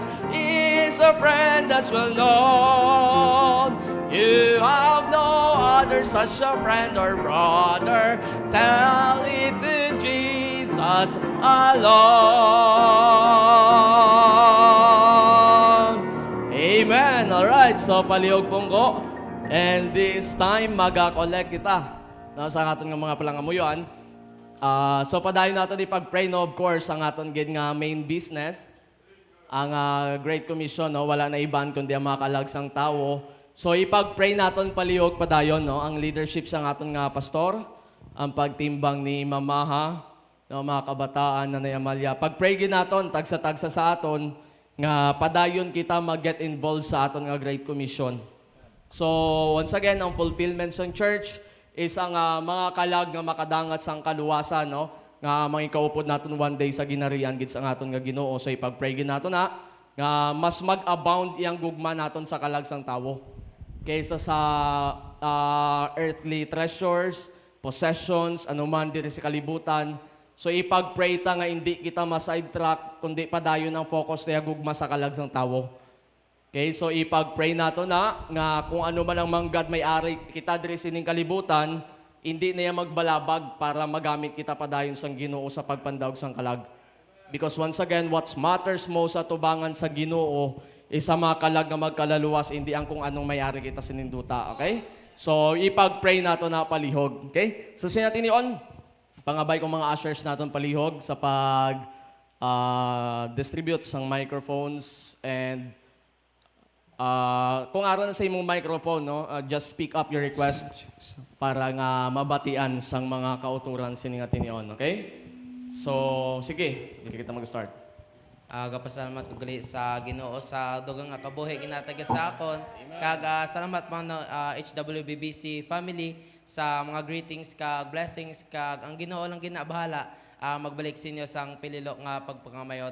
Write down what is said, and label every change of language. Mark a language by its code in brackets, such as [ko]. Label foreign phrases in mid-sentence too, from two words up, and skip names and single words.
[en] He's a friend that's well known. You have no other such a friend or brother. Tell it to Jesus alone. [hil] Amen. Alright, so palihog pungko. [en] And this time, [hil] mag-collect kita. Sa aton nga mga palangamuyon. So padayon natin ipag-pray, no, [en] of course, [hil] ang aton gid nga [en] main business. [hil] Ang Great Commission, no, wala na iban kundi ang mga kalagsang tao. So ipag-pray naton palihog padayon, no, ang leadership sa aton nga pastor, ang pagtimbang ni Mamaha, no, mga kabataan na Amalia. Pag-pray gid naton tagsa-tagsa sa aton nga padayon kita mag- [en] get involved [hil] sa aton nga Great Commission. [en] So once again, [hil] ang fulfillment sa church is ang mga kalag nga makadangat sang kaluwasan, no, nga mangikaupod naton [en] one day [hil] sa ginarian gid sa aton nga Ginoo. So ipag-pray gid naton nga mas mag-abound iyang gugma naton sa kalagsang tawo kaysa sa [en] earthly treasures, possessions, [hil] anuman diri sa kalibutan. So ipag-pray ta nga hindi kita ma-sidetrack kundi padayon ang focus niya gugma sa kalagsang tawo. Okay, so ipag-pray nato na nga kung ano man ang manggad may-ari kita diri sining kalibutan, hindi na yan magbalabag para magamit kita padayon sang Ginoo sa pagpandawg sang kalag. [en] Because once again, what matters most [hil] sa tubangan sa Ginoo is sa mga kalag nga magkalaluwas, hindi ang kung anong may-ari kita sininduta. Okay? So ipag-pray nato na palihog. [en] Okay? [hil] So natin on pangabay kong mga ushers naton palihog sa pag distribute sang microphones and kung aron na sa imong microphone, no, [en] just speak up your request [hil] para nga mabatian sang mga kauturan sining atinion, okay? So, sige, dili kita mag-start. Gapasalamat ko gali sa Ginoo sa dugang nga kabuhi ginatagya sa akon. Kag salamat mga HWBBC family sa mga greetings kag blessings kag ang Ginoo lang ginabahala magbalik sa inyo sang pililo nga pagpangamayo.